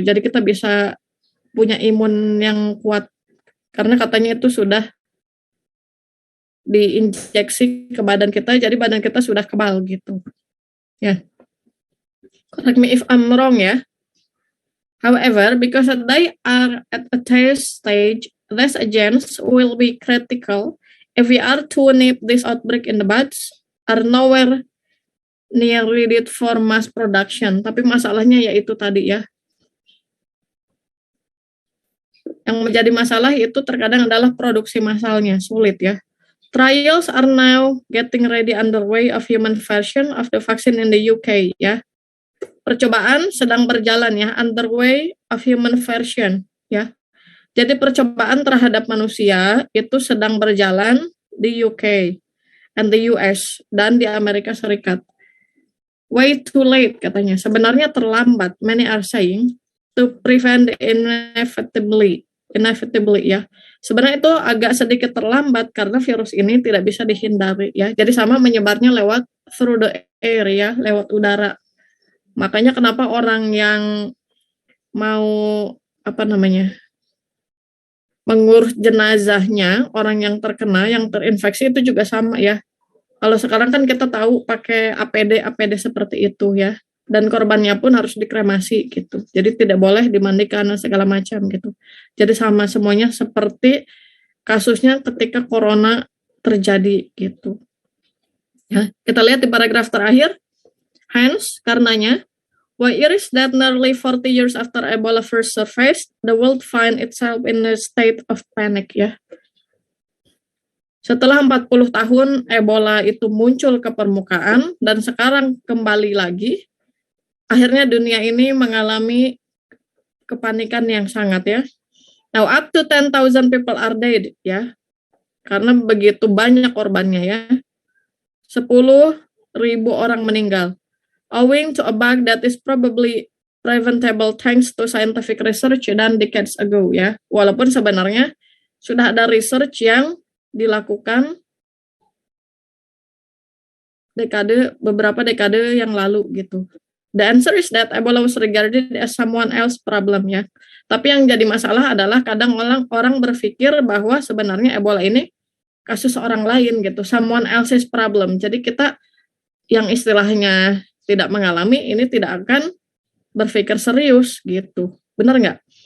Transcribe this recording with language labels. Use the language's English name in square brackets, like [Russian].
[Indonesian] Jadi kita bisa punya imun yang kuat karena katanya itu sudah diinjeksi ke badan kita, jadi badan kita sudah kebal gitu. [English] Ya. Correct me if I'm wrong ya. However, because they are at a test stage, these agents will be critical if we are to nip this outbreak in the buds, are nowhere near ready for mass production. [Indonesian] Tapi masalahnya yaitu tadi ya. Yang menjadi masalah itu terkadang adalah produksi massalnya, sulit ya. [English] Trials are now getting ready underway of human version of the vaccine in the UK ya. [Indonesian] Percobaan sedang berjalan ya, [English] underway of human version [Indonesian] ya. Jadi percobaan terhadap manusia itu sedang berjalan di UK [English] and the US [Indonesian] dan di Amerika Serikat. [English] Way too late [Indonesian] katanya. Sebenarnya terlambat, [English] many are saying, to prevent the inevitability ya. [Indonesian] Sebenarnya itu agak sedikit terlambat karena virus ini tidak bisa dihindari ya. Jadi sama menyebarnya lewat [English] through the air [Indonesian] ya, lewat udara. Makanya kenapa orang yang mau mengurus jenazahnya, orang yang terkena, yang terinfeksi itu juga sama ya. Kalau sekarang kan kita tahu pakai APD seperti itu ya. Dan korbannya pun harus dikremasi gitu. Jadi tidak boleh dimandikan segala macam gitu. Jadi sama semuanya seperti kasusnya ketika corona terjadi gitu. Ya, kita lihat di paragraf terakhir. [English] Hence, [Indonesian] karenanya, [English] why it is that nearly 40 years after Ebola first surfaced, the world find itself in a state of panic ya. [Indonesian] Setelah 40 tahun Ebola itu muncul ke permukaan dan sekarang kembali lagi, akhirnya dunia ini mengalami kepanikan yang sangat ya. [English] Now up to 10,000 people are dead ya. [Indonesian] Karena begitu banyak korbannya ya. 10.000 orang meninggal. [English] Owing to a bug that is probably preventable thanks to scientific research dan decades ago ya. [Indonesian] Walaupun sebenarnya sudah ada research yang dilakukan beberapa dekade yang lalu gitu. [English] The answer is that Ebola was regarded as someone else problem ya. [Indonesian] Tapi yang jadi masalah adalah kadang orang berpikir bahwa sebenarnya Ebola ini kasus orang lain gitu, [English] someone else's problem. [Indonesian] Jadi kita yang istilahnya tidak mengalami ini tidak akan berpikir serius gitu. Benar nggak?